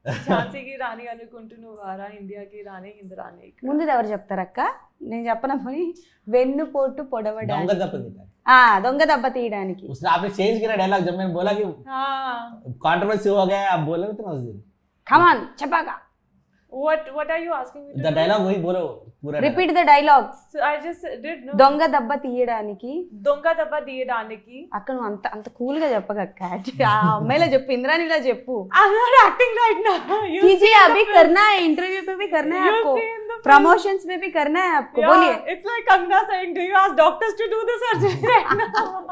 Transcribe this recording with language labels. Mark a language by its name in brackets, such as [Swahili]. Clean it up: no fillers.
[Telugu] ఝాన్సీ కి రాణి అనుకుంటున్నారా, ఇండియాకి రాణి ఇంద్రాని. ముందు ఎవరు చెప్తారక్క? నేను చెప్పనమ్మని. వెన్నుపోటు పొడవడానికి, దొంగ దెబ్బ తీయడానికి. [Hindi] आपने चेंज किया डायलॉग जब मैंने बोला कि कंट्रोवर्सी हो गया, आप बोले तो मैं उस दिन [English] come on [Telugu] చెప్పాగా. [English] What are you asking me to the do? [Hindi] dialogue वही बोलो पूरा. [English] Repeat the dialogue. So I just did no. [Telugu] దొంగ దెబ్బ తీయడానికి. దొంగ దెబ్బ తీయడానికి. అక్క నువ్వు అంత కూల్ గా చెప్పగక్క. ఆ అమ్మాయిలా చెప్పు, ఇంద్రానిలా చెప్పు. [English] I'm not acting right now. [Hindi] कीजिए, अभी करना है, इंटरव्यू पे भी करना है आपको, प्रमोशंस में भी करना है आपको. बोलिए. [English] It's like Kangna saying, do you ask doctors to do the surgery right now?